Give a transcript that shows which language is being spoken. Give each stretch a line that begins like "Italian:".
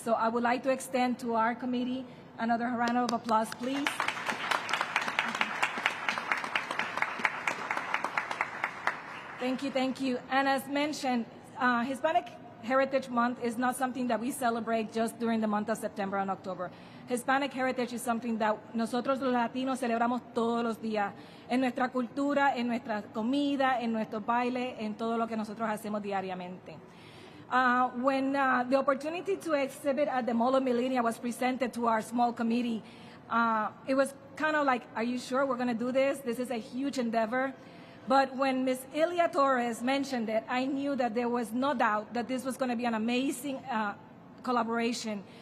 English: So I would like to extend to our committee another round of applause, please. Thank you. And as mentioned, Hispanic Heritage Month is not something that we celebrate just during the month of September and October. Hispanic Heritage is something that
Spanish: nosotros los latinos celebramos todos los días, en nuestra cultura, en nuestra comida, en nuestro baile, en todo lo que nosotros hacemos diariamente.
English: When the opportunity to exhibit at the Mall of Millenia was presented to our small committee, it was kind of like, are you sure we're going to do this? This is a huge endeavor. But when Ms. Ilia Torres mentioned it, I knew that there was no doubt that this was going to be an amazing collaboration.